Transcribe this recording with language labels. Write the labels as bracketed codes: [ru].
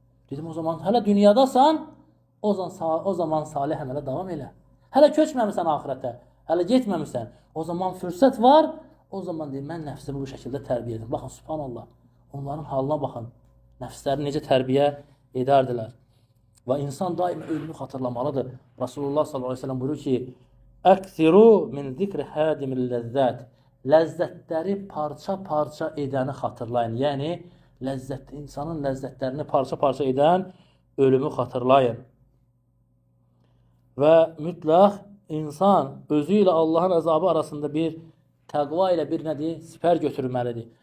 [az] Dedim, o zaman hələ dünyadasan, o zaman salih əmələ davam elə. Hələ köçməmisən axirətə, hələ getməmisən. O zaman fürsət var, o zaman deyim, mən nəfsimi bu şəkildə tərbiyə edim. Baxın, subhanallah, onların halına baxın, nəfsləri necə tərbiyə edərdilər. Və insan daima ölümü xatırlamalıdır. Rasulullah sallallahu aleyhi ve sellem buyurur ki, [ar] əksiru min zikri hədimil ləzzət. [az] Ləzzətləri parça-parça edəni xatırlayın. Yəni, insanın ləzzətlərini parça-parça edən ölümü xatırlayın. Və mütləq insan özü ilə Allahın əzabı arasında bir təqva ilə bir nədir? Sipər götürməlidir.